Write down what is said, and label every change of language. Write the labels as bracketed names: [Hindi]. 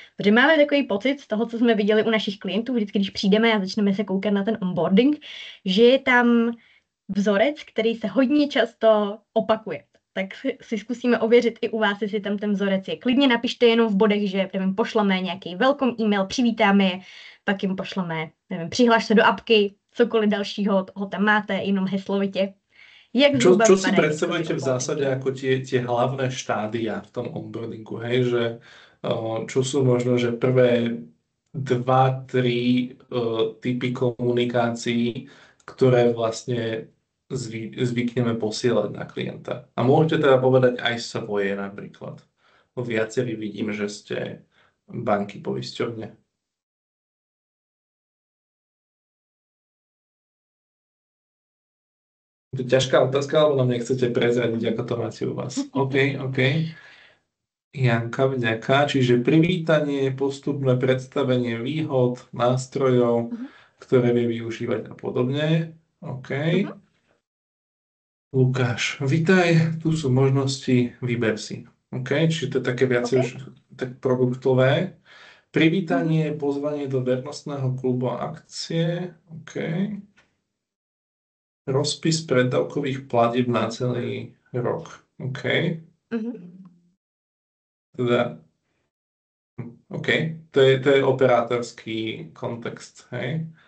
[Czech] Protože máme takový pocit z toho, co jsme viděli u našich klientů, vždycky, když přijdeme a začneme se koukat na ten onboarding, že je tam vzorec, který se hodně často opakuje. Tak si zkusíme ověřit i u vás, jestli tam ten vzorec je. Klidně napište jenom v bodech, že nevím, pošleme nějaký welcome e-mail, přivítáme je, pak jim pošleme, nevím, přihlaš se do apky, cokoliv dalšího ho tam máte, jenom heslovitě. [Slovak] Čo si predstavujete v zásade ako tie hlavné štádia v tom onboardingu, hej? Že, čo sú možno, že prvé 2-3 typy komunikácií, ktoré vlastne zvykneme posielať na klienta. A môžete teda povedať aj svoje napríklad. Viacerí vidím, že ste banky poisťovne. To je ťažká otázka, alebo nám nechcete prezradiť, ako to máte u vás? OK. Janka, vďaka. Čiže privítanie, postupné predstavenie výhod, nástrojov, ktoré vie využívať a podobne. OK. Lukáš, vitaj, tu sú možnosti, vyber si. OK, čiže to je také viac už tak produktové. Privítanie, pozvanie do vernostného klubu a akcie. OK. Rozpis preddavkových platieb na celý rok. OK. Teda, OK. To je operátorský kontext, hej?